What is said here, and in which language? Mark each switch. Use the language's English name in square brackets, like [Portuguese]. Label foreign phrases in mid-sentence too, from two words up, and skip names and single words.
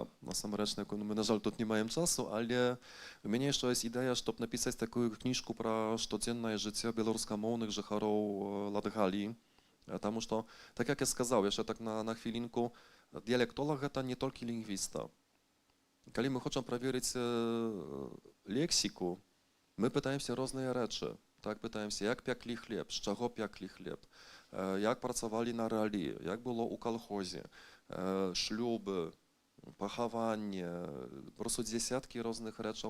[Belarusian] Насамрэч, мы, на жаль, тут не маем часу, але у мяне яшчэ ёсць ідэя, щоб напісаць такую кніжку пра штодзеннае жыццё беларускамоўных жыхароў Латгаліі. Таму што, так як я сказаў, яшчэ так на хвілінку, дыялектолаг гэта не толькі лінгвіста. [Polish] Kiedy my chcemy sprawdzić leksyku, my pytamy się różne rzeczy. Tak, pytamy się, jak piekli chleb, z czego piekli chleb, jak pracowali na rali, jak było u kolchozie, śluby, pochowanie, po prostu dziesiątki różnych rzeczy.